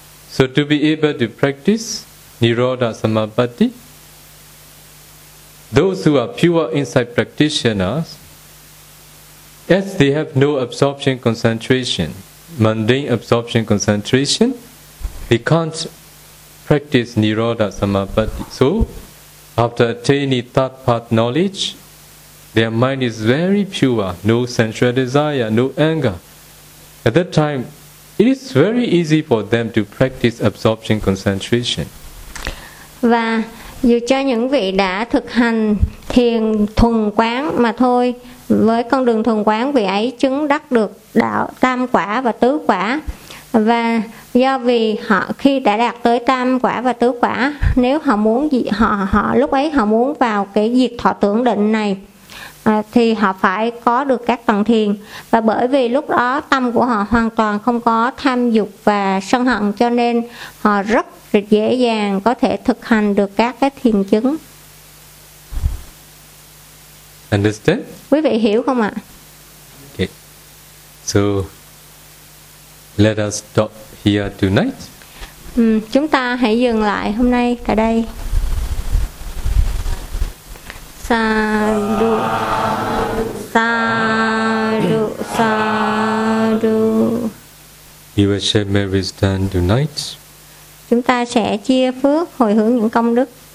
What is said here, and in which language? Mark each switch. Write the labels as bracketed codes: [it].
[en] So to be able to practice Nirodha Samapatti, those who are pure insight practitioners, as they have no absorption concentration, mundane absorption concentration, they can't practice Nirodha Samapatti. So, after attaining third path knowledge, their mind is very pure, no sensual desire, no anger. At that time, it is very easy for them to practice absorption concentration. [vi] Và dù cho những vị đã thực hành thiền thuần quán mà thôi, với con đường thuần quán, vị ấy chứng đắc được đạo tam quả và tứ quả. Và do vì họ khi đã đạt tới tam quả và tứ quả, nếu họ muốn gì, họ lúc ấy họ muốn vào cái diệt thọ tưởng định này thì họ phải có được các tầng thiền. Và bởi vì lúc đó tâm của họ hoàn toàn không có tham dục và sân hận, cho nên họ rất dễ dàng có thể thực hành được các cái thiền chứng. [en] Understand? [vi] Quý vị hiểu không ạ? [en] Okay. So let us stop here tonight. [vi] Chúng ta hãy dừng lại hôm nay tại đây. [pi] sadhu, sadhu, sadhu. [en] We will share merit done tonight. [vi] Chúng ta sẽ chia phước hồi hướng những công đức.